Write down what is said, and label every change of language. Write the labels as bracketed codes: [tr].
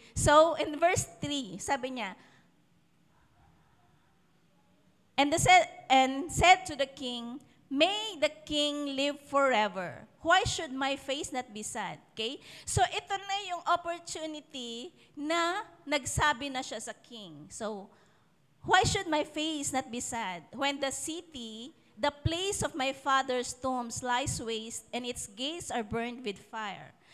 [en] So, in verse 3, [tl] sabi niya, [en] And said to the king, may the king live forever. Why should my face not be sad? Okay? [tl] So ito na yung opportunity na nagsabi na siya sa king. [en] So, why should my face not be sad when the city, the place of my father's tombs, lies waste and its gates are burned with fire?